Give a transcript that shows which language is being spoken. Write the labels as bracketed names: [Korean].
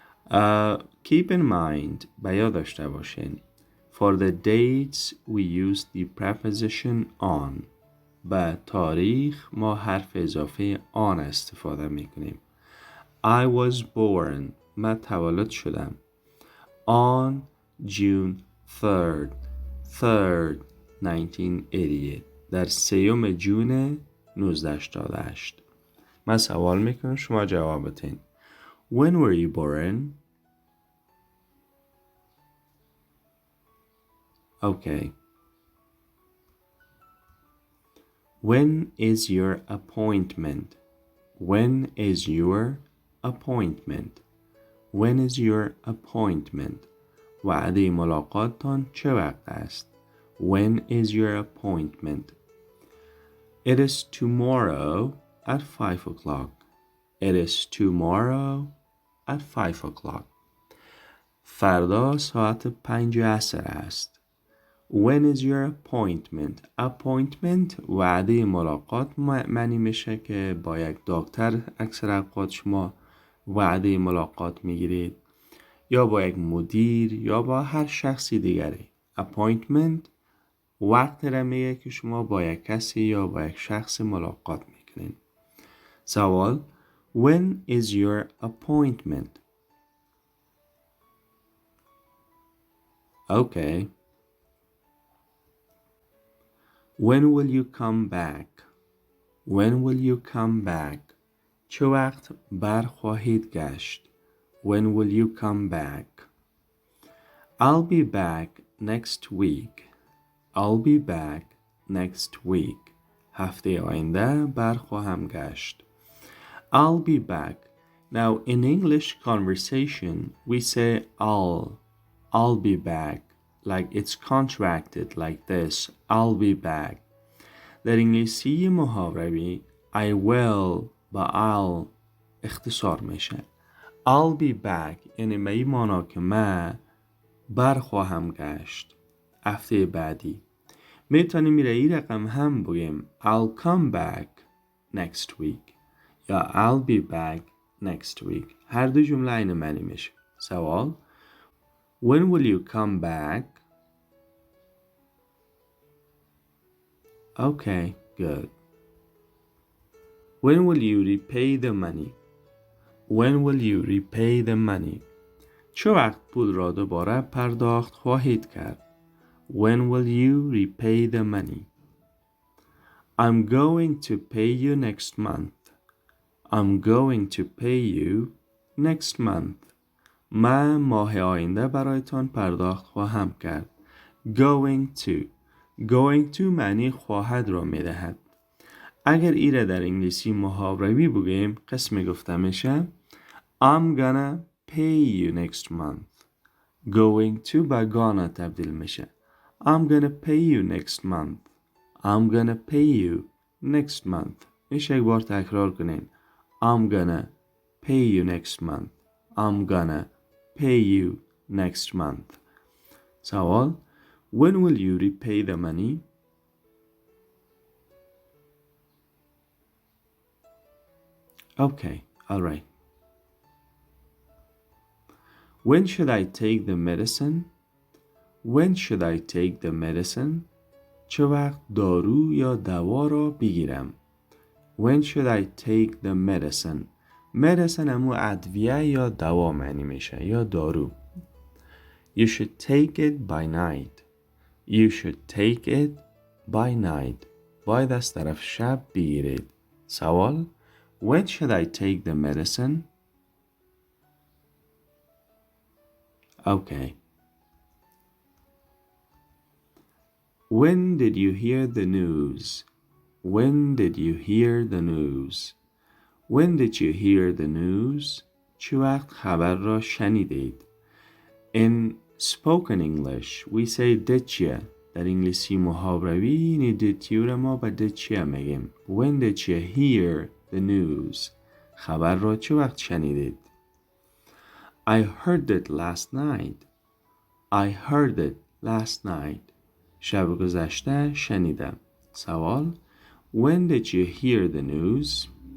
[English] Keep in mind [Persian] به یاد داشته باشین [English] For the dates we use the preposition on. [Persian] به تاریخ ما حرف اضافه on استفاده میکنیم. [English] I was born [Persian] من تولد شدم [English] on June 3rd 1988 [Persian] در 3 جون 1988. من سوال میکنم شما جواب بدین. [English] When were you born? Okay. When is your appointment? When is your appointment? When is your appointment? [Persian] وعده ملاقاتتان چه وقت است؟ [English] When is your appointment? It is tomorrow at 5 o'clock. It is tomorrow at 5 o'clock. [Persian] فردا ساعت 5 عصر است. [English] When is your appointment? [Persian] Appointment وعده ملاقات معنی میشه که با یک دکتر اکثر اوقات شما وعده ملاقات میگیرید یا با یک مدیر یا با هر شخصی دیگری. Appointment وقت را میگه که شما با یک کسی یا با یک شخص ملاقات میکنین. سوال [English] When is your appointment? Okay. When will you come back? When will you come back? [Persian] چه وقت برخواهید گشت؟ [English] When will you come back? I'll be back next week. I'll be back next week. [Persian] هفته آینده برخواهم گشت. [English] I'll be back. Now in English conversation we say I'll be back. Like it's contracted like this. I'll be back. [Persian] در انگلیسی محاوروی I will با I'll اختصار میشه. [English] I'll be back [Persian] یعنی به این مانا که من برخواهم گشت هفته بعدی. میتونیم میره این رقم هم بگیم [English] I'll come back next week [Persian] یا [English] I'll be back next week. [Persian] هر دو جمله این معنی میشه. سوال [English] When will you come back? Okay, good. When will you repay the money? When will you repay the money? [Persian] چه وقت پول را دوباره پرداخت خواهید کرد؟ [English] When will you repay the money? I'm going to pay you next month. I'm going to pay you next month. [Persian] من ماه آینده برایتان پرداخت خواهم کرد. Going to معنی خواهد را می دهد. اگر ای را در انگلیسی محاوروی بگیم قسم گفته میشه [English] I'm gonna pay you next month. Going to به gonna [Persian] تبدیل میشه. [English] I'm gonna pay you next month. I'm gonna pay you next month. [Persian] میشه یک بار تکرار کنین. [English] I'm gonna pay you next month. I'm gonna pay you next month. [Persian] سوال [English] When will you repay the money? Okay, all right. When should I take the medicine? When should I take the medicine? [Persian] چه وقت دارو یا دوا را بگیرم؟ [English] When should I take the medicine? [Persian] medicine همون ادویه یا دوا معنی میشه یا دارو. [English] You should take it by night. You should take it by night. [Persian] باید از طرف شب بگیرید. سوال [English] When should I take the medicine? Okay. When did you hear the news? When did you hear the news? When did you hear the news? [Persian] چه وقت خبر را شنیدید؟ [English] In spoken English, we say did you. [Persian] در انگلیسی محاوروی این did you را ما با did you میگیم. [English] When did you hear the news? [Persian] خبر را چه وقت شنیدید؟ [English] I heard it last night. I heard it last night. [Persian] شب گذشته شنیدم. سوال: [English] When did you hear the news?